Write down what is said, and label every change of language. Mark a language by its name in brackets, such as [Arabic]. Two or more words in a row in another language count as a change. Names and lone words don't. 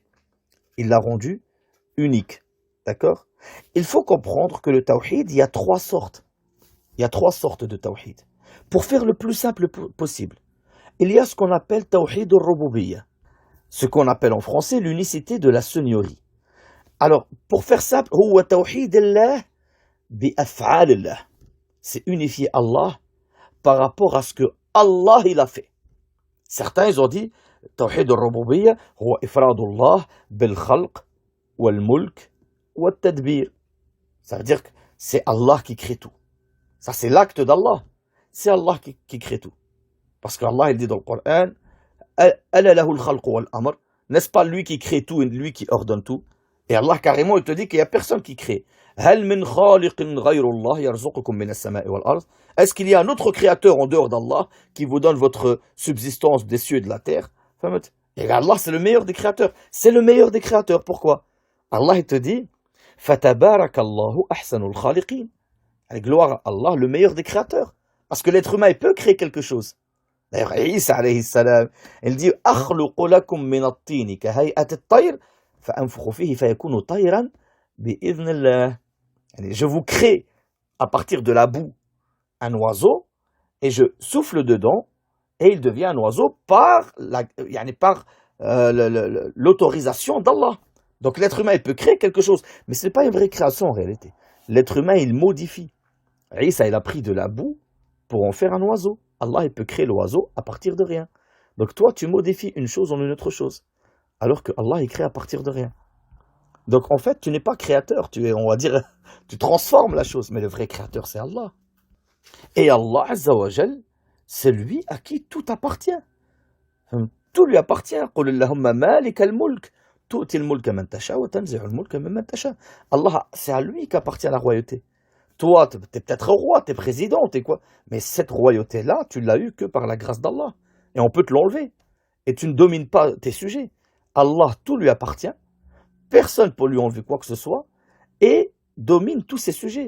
[French] Il l'a rendu unique. D'accord? Il faut comprendre que le tawhid, il y a trois sortes. Il y a trois sortes de tawhid. Pour faire le plus simple possible, il y a ce qu'on appelle [Arabic] توحيد الربوبية, [French] ce qu'on appelle en français l'unicité de la seigneurie. Alors, pour faire simple, [Arabic] هو توحيد الله بأفعال الله. [French] C'est unifier Allah par rapport à ce que Allah il a fait. Certains ils ont dit [Arabic] توحيد الربوبية هو إفراد الله بالخلق والملك والتدبير. [French] Ça veut dire que c'est Allah qui crée tout. Ça c'est l'acte d'Allah. C'est Allah qui crée tout. Parce qu'Allah il dit dans le Coran [Arabic] ألا له الخلق والأمر. [French] N'est-ce pas lui qui crée tout et lui qui ordonne tout? Et Allah carrément il te dit qu'il n'y a personne qui crée. [Arabic] هل من خالق غير الله يرزقكم من السماء والأرض. [French] Est-ce qu'il y a un autre créateur en dehors d'Allah qui vous donne votre subsistance des cieux et de la terre? Et Allah c'est le meilleur des créateurs. C'est le meilleur des créateurs. Pourquoi? Allah il te dit [Arabic] فتبارك الله أحسن الخالقين. [French] Gloire à Allah, le meilleur des créateurs. Parce que l'être humain il peut créer quelque chose. D'ailleurs Isa [Arabic] عليه السلام, [French] il dit [Arabic] أخلق لكم من الطين كهيئة الطير فأنفخ فيه فيكون طيرا بإذن الله. [French] Je vous crée à partir de la boue un oiseau et je souffle dedans et il devient un oiseau par l'autorisation d'Allah. Donc l'être humain il peut créer quelque chose, mais ce n'est pas une vraie création en réalité. L'être humain il modifie. Isa il a pris de la boue pour en faire un oiseau. Allah il peut créer l'oiseau à partir de rien. Donc toi tu modifies une chose en une autre chose. Alors que Allah il crée à partir de rien. Donc en fait, tu n'es pas créateur, on va dire, tu transformes la chose, mais le vrai créateur c'est Allah. Et Allah [Arabic] عز وجل, [French] c'est lui à qui tout appartient. Tout lui appartient. [Arabic] قل اللهم مالك الملك تؤتي الملك من تشاء وتنزع الملك ممن تشاء. [French] Allah, c'est à lui qu'appartient la royauté. Toi, tu es peut-être roi, tu es président, tu es quoi, mais cette royauté-là, tu l'as eue que par la grâce d'Allah. Et on peut te l'enlever. Et tu ne domines pas tes sujets. Allah, tout lui appartient, personne ne peut lui enlever quoi que ce soit, et domine tous ses sujets.